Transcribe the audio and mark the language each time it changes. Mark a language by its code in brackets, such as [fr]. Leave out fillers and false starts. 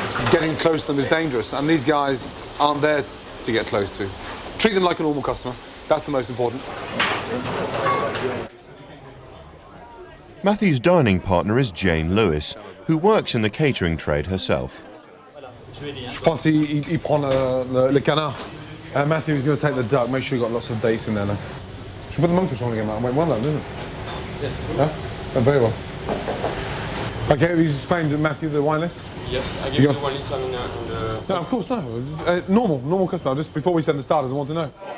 [en] Getting close to them is dangerous, and these guys aren't there to get close to. Treat them like a normal customer. That's the most important. Matthew's dining partner is Jane Lewis, who works in the catering trade herself. [fr] Je pense qu'il prend le canard. [en] Matthew's going to take the duck. Make sure you've got lots of dates in there now. Should we put the monkfish on again, Matt? Went well, though, didn't it? Yes. Yeah? Very well. Okay, have you explained to Matthew the wine list? Yes, I give you the wine list. No, of course, no. Normal customer. Just before we send the starters, I want to know.